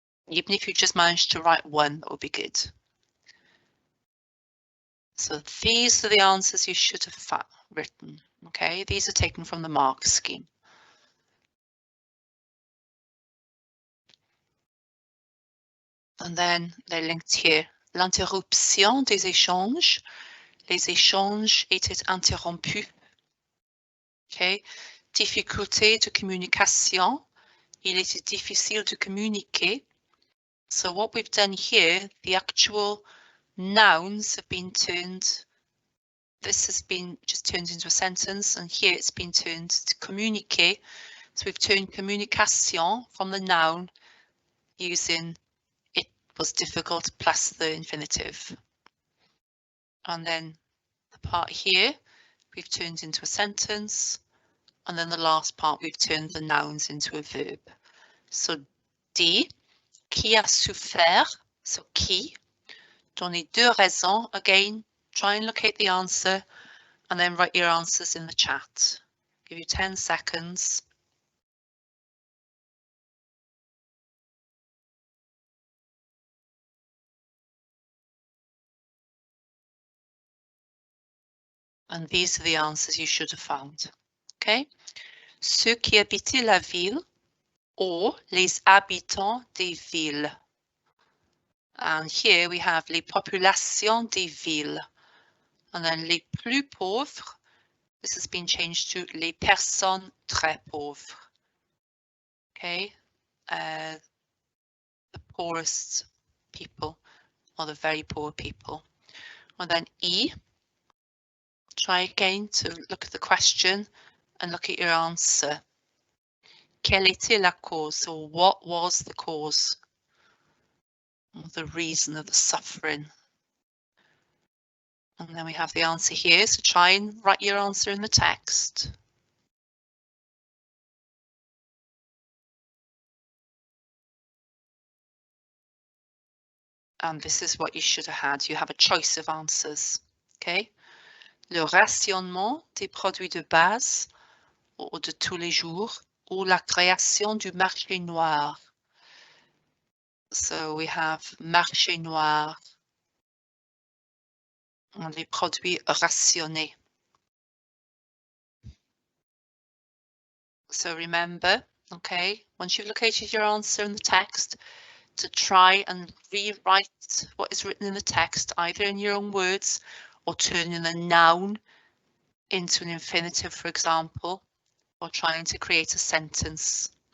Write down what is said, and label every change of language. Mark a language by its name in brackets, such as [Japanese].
[English] Even if you just managed to write one, that would be good. So these are the answers you should have written. Okay, these are taken from the mark scheme. And then they're linked here. [French] L'interruption des échanges. Les échanges étaient interrompus. Okay. Difficulté de communication. Il était difficile de communiquer. [English] So what we've done here, the actual nouns have been turned. This has been just turned into a sentence, and here it's been turned to communiquer. So we've turned communication from the noun using it was difficult plus the infinitive. And then the part here we've turned into a sentence, and then the last part we've turned the nouns into a verb. [French] So D, qui a souffert, so qui. Donnez 2 raisons. [English] Again, try and locate the answer and then write your answers in the chat. Give you 10 seconds. And these are the answers you should have found. Okay. [French] Ceux qui habitaient la ville or les habitants des villes. [English] And here we have [French] les populations des villes. And then les plus pauvres. [English] This has been changed to [French] les personnes très pauvres. [English] Okay. The poorest people or the very poor people. And then E. Try again to look at the question and look at your answer. [French] Quelle était la cause? [English] So what was the cause? Or the reason of the suffering? And then we have the answer here. So try and write your answer in the text. And this is what you should have had. You have a choice of answers. Okay. [French] Le rationnement des produits de base ou de tous les jours ou la création du marché noir. [English] So we have marché noir, [French] les produits rationnés. [English] So remember, Okay, once you've located your answer in the text, to try and rewrite what is written in the text, either in your own words or turning a noun into an infinitive, for example, or trying to create a sentence.